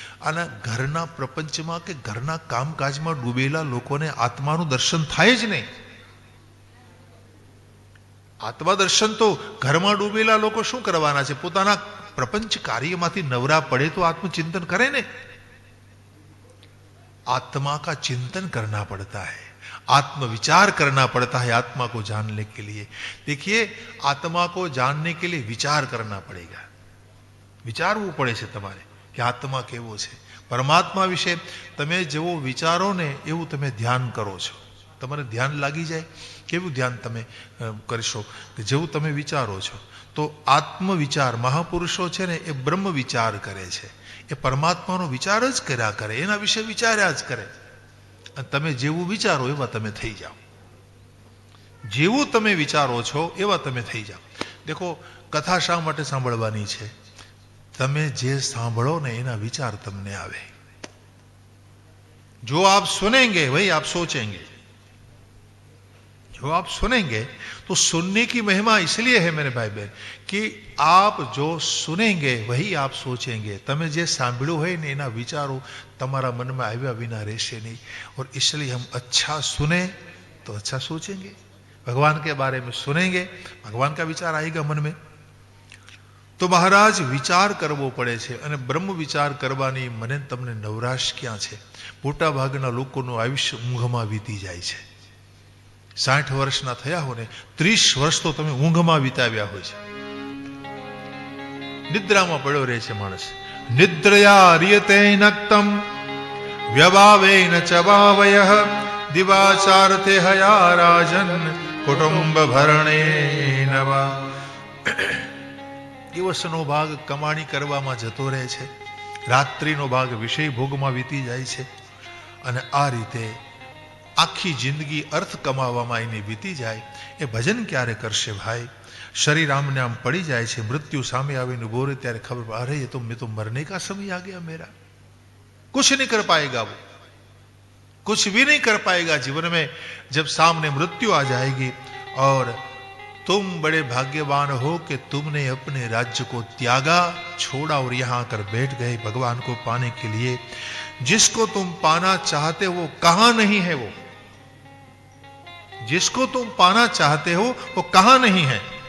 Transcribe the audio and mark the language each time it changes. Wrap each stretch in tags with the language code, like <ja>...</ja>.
<gu>અને ઘરના પ્રપંચમાં કે ઘરના કામકાજમાં ડૂબેલા લોકોને આત્માનું દર્શન થાય જ નહીં. આત્મા દર્શન તો ઘરમાં ડૂબેલા લોકો શું કરવાના છે? પોતાના પ્રપંચ કાર્યમાંથી નવરા પડે તો આત્મચિંતન કરે ને.</gu> <hi>आत्मा का चिंतन करना पड़ता है, आत्म विचार करना पड़ता है आत्मा को जानने के लिए. देखिए, आत्मा को जानने के लिए विचार करना पड़ेगा.</hi> <gu>વિચારવું પડે છે તમારે કે આત્મા કેવો છે. પરમાત્મા વિશે તમે જેવો વિચારો ને એવું તમે ધ્યાન કરો છો. તમારે ધ્યાન લાગી જાય. કેવું ધ્યાન તમે કરશો કે જેવું તમે વિચારો છો. તો આત્મ વિચાર, મહાપુરુષો છે ને એ બ્રહ્મ વિચાર કરે છે, એ પરમાત્માનો વિચાર જ કર્યા કરે, એના વિશે વિચાર્યા જ કરે. અને તમે જેવું વિચારો એવા તમે થઈ જાઓ. જેવું તમે વિચારો છો એવા તમે થઈ જાઓ. દેખો, કથા શા માટે સાંભળવાની છે? તમે જે સાંભળો ને એના વિચાર તમને આવે.</gu> <hi>જો આપ સુનેંગે વહી આપ सोचेंगे. जो आप सुनेंगे तो सुनने की महिमा इसलिए है मेरे भाई बहन कि आप जो सुनेंगे वही आप सोचेंगे.</hi> <gu>તમે જે સાંભળ્યું હોય ને એના વિચારો તમારા મનમાં આવ્યા વિના રહેશે નહીં.</gu> <hi>और इसलिए हम अच्छा सुने तो अच्छा सोचेंगे. भगवान के बारे में सुनेंगे, भगवान का विचार आएगा मन में.</hi> <gu>તો મહારાજ વિચાર કરવો પડે છે. અને બ્રહ્મ વિચાર કરવાની મને તમને નવરાશ ક્યાં છે? મોટા ભાગના લોકોનું આયુષ્ય ઊંઘમાં વીતી જાય છે. 60 વર્ષના થયા હો ને 30 વર્ષ તો તમે ઊંઘમાં વિતાવ્યા હોય છે. નિદ્રામાં પડ્યો રહે છે માણસ.</gu> <sa>નિદ્રયા રિયતે નક્તમ વ્યભાવેન ચબાવયઃ દિવાચારતે હયા રાજન કુટુંબ ભરણેન વા.</sa> <gu>દિવસનો ભાગ કમાણી કરવામાં જતો રહે છે, રાત્રિનો ભાગ વિષય ભોગમાં વીતી જાય છે. અને આ રીતે આખી જિંદગી અર્થ કમાવામાં એની વીતી જાય. એ ભજન ક્યારે કરશે ભાઈ? શરીર આમને આમ પડી જાય છે, મૃત્યુ સામે આવીને ઉભો રહે ત્યારે ખબર પડે, અરે એ તો મેં તો</gu> <hi>મરને કા સમય આ ગયા મેરા, કુછ નહીં કર પાએગા વો. कुछ भी नहीं कर पाएगा जीवन में। जब सामने मृत्यु आ जाएगी और तुम बड़े भाग्यवान हो कि तुमने अपने राज्य को त्यागा, छोड़ा और यहां आकर बैठ गए भगवान को पाने के लिए। जिसको तुम पाना चाहते हो वो कहां नहीं है, वो जिसको तुम पाना चाहते हो वो कहां नहीं है।</hi>